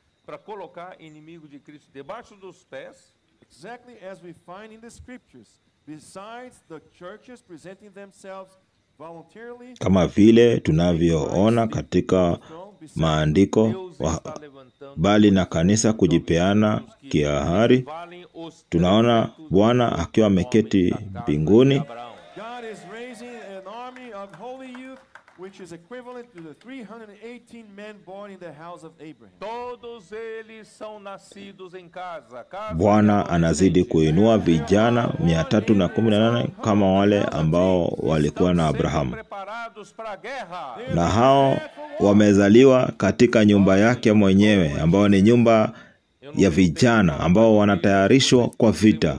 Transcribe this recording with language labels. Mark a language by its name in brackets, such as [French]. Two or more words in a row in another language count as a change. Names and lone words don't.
[Swahili] Kama vile tunavyoona katika maandiko, bali na kanisa kujipeana kiahari, tunaona Bwana akiwa ameketi mbinguni, [English] which is equivalent to the 318 men born in the house of Abraham. [Portuguese] Todos eles são nascidos em casa. [Swahili] Bwana anazidi kuinua vijana 318 kama wale ambao walikuwa na Abrahamu, na hao wamezaliwa katika nyumba yake mwenyewe, ambao ni nyumba ya vijana ambao wanatayarishwa kwa vita.